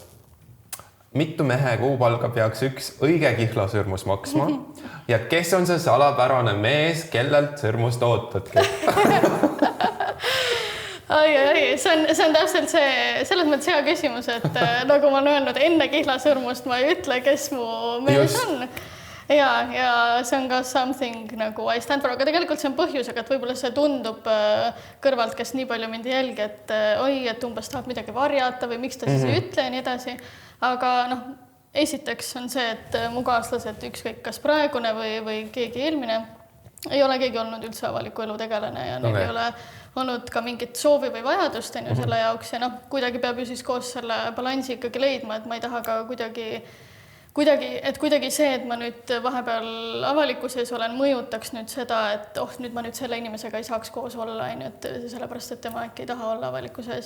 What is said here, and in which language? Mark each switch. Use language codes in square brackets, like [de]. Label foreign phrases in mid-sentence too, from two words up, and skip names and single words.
[et] Mitu mehe kuupalga peaks üks õige kihlasõrmus maksma ja kes on see salapärane mees, kellelt sõrmust ootadki? See on täpselt selles mõttes hea küsimus, et nagu ma olen öelnud, enne kihlasõrmust ma ei ütle, kes mu mees on. Ja see on ka something nagu [en] I stand for, [et] aga tegelikult see on põhjusega, et võib-olla see tundub kõrvalt, kes nii palju mind jälgi, et umbes tahab midagi varjata või miks ta siis ei ütle ja nii edasi. Aga esiteks on see, et mu kaaslased ükskõik kas praegune või keegi eelmine ei ole keegi olnud üldse avaliku elu tegelane ja neil ei ole olnud ka mingit soovi või vajadust selle jaoks ja kuidagi peab ju siis koos selle balansi ikkagi leidma, et ma ei taha ka kuidagi see, et ma nüüd vahepeal avalikuses olen, mõjutaks nüüd seda, et nüüd ma nüüd selle inimesega ei saaks koos olla, sellepärast, et tema äkki ei taha olla avalikuses.